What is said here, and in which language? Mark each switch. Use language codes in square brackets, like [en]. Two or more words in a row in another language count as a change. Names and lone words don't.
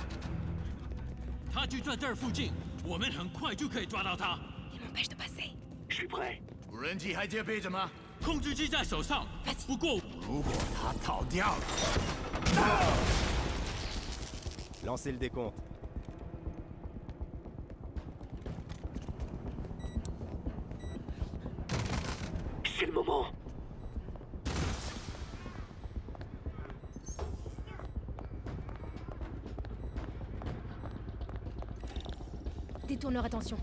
[zh] 他就在这儿附近，我们很快就可以抓到他。 [fr] Il m'empêche de passer. Je suis prêt. [zh] 无人机还接备着吗？控制机在手上，不过如果他逃掉了， [fr] Lancez le décompte. C'est le moment. Détourne leur attention.